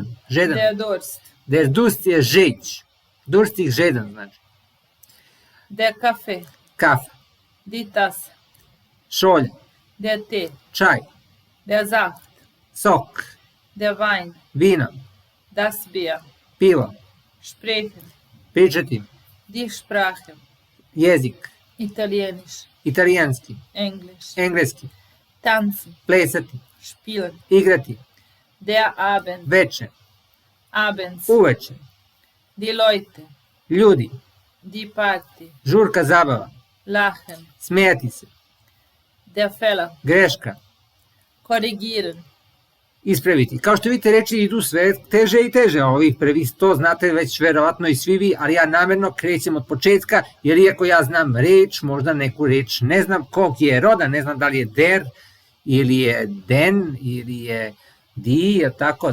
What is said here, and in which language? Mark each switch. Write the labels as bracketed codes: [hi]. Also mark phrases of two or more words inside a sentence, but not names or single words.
[de] Der Durst. Der Durst [sr] je žeć. Durstig žedan znači. [de] Der Kaffee. [sr] Kafa. [de] Die Tasse. [sr] Šolja. [de] Der Tee. [sr] Čaj. [de] Der Saft. [sr] Sok. [de] Der Wein. [sr] Vino. [de] Das Bier. [sr] Pivo. [de] Sprechen. [sr] Pričati. [de] Die Sprache. [sr] Jezik. [de] Italienisch. [sr] Italijanski. [de] Englisch. [sr] Engleski. [de] Tanzen. [sr] Plesati. [de] Spielen. [sr] Igrati. [de] Der Abend. [sr] Veče, [de] Abends. [sr] uveče, [de] Die Leute. [sr] ljudi, [de] Die Party. [sr] žurka, zabava, [de] Lachen. [sr] smijati se, [de] Der Fehler. [sr] greška, [de] Korrigieren. [sr] ispraviti. Kao što vidite, reči idu sve teže i teže, ovih prvih 100 znate već verovatno i svi vi, ali ja namjerno krećem od početka, jer iako ja znam reč, možda neku reč ne znam kog je roda, ne znam da li je der, ili je den, ili je di, je tako.